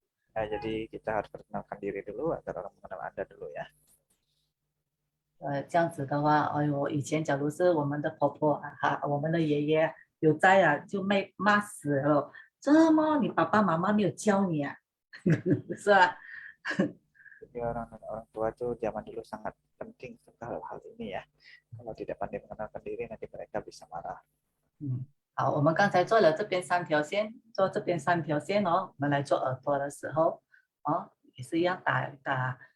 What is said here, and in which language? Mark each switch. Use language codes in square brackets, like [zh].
[id] Ya, jadi kita harus perkenalkan diri dulu agar orang mengenal Anda dulu ya. [zh] 这样子的话，哎呦，以前假如是我们的婆婆啊，我们的爷爷有在啊，就骂死了。这么你爸爸妈妈没有教你啊？是吧？ [id] Jadi orang tua itu zaman dulu sangat penting sekali hal ini ya. Kalau tidak pandai mengenalkan diri, nanti mereka bisa marah. [zh] 好，我们刚才做了这边3条线，做这边3条线哦。我们来做耳朵的时候，哦，也是一样打。